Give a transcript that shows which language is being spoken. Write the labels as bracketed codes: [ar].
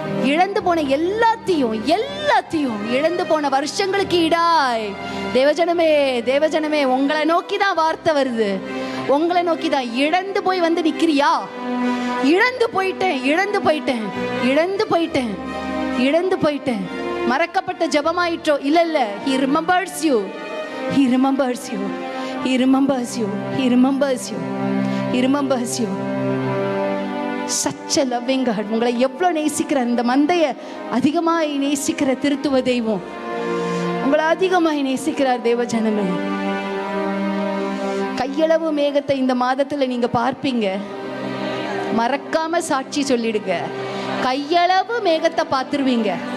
[ta] இழந்து போன எல்லாத்தையும் இழந்து போன வருஷங்களுக்கு ஈடாய் தேவஜனமே, தேவஜனமே, உங்களை நோக்கி தான் வார்த்தை வருது, உங்களை நோக்கி தான். இழந்து போய் வந்து நிக்கிறியா? இழந்து போயிட்டேன், இழந்து போயிட்டேன், இழந்து போயிட்டேன், இழந்து போயிட்டேன். மறக்கப்பட்ட ஜெபமாயிற்றோ? இல்ல இல்ல. [en] He remembers you, He remembers you, He remembers you, He remembers you, He remembers you. Such a loving God. [ta] உங்களை எவ்வளவு நேசிக்கிறார். இந்த மந்தைய அதிகமாய் நேசிக்கிற திருத்துவ தெய்வம் உங்களை அதிகமாய் நேசிக்கிறார். தேவ ஜனமே, கையளவு மேகத்தை இந்த மாதத்துல நீங்க பார்ப்பீங்க. மறக்காம சாட்சி சொல்லிடுங்க. கையளவு மேகத்தை பார்த்துருவீங்க.